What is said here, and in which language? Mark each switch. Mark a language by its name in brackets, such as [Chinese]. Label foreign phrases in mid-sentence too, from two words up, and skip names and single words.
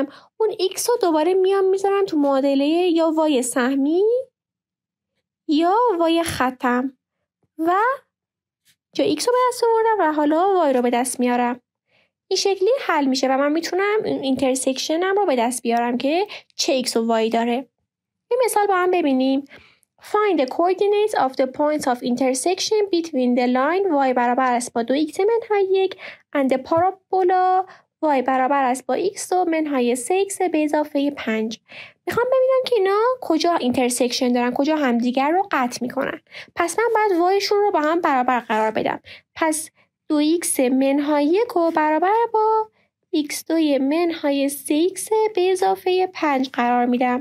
[Persian] اون x رو دوباره میام میذارم تو معادله یا y سهمی یا y خطم و جا x رو به دست آوردم و حالا y رو به دست میارم. این شکلی حل میشه و من میتونم اینترسکشنم رو به دست بیارم که چه x و y داره. یه مثال با هم ببینیم. [English] Find the coordinates of the points of intersection between the line y [Persian] برابر است با 2x منهای 1 [English] and the parabola y [Persian] برابر است با x منهای 3x به اضافه 5. میخوام ببینم که اینا کجا اینترسکشن دارن، کجا همدیگر رو قطع میکنن. پس من باید yشون رو با هم برابر قرار بدم. پس 2x منهای 1 رو برابر با x2 منهای 3x به اضافه 5 قرار میدم.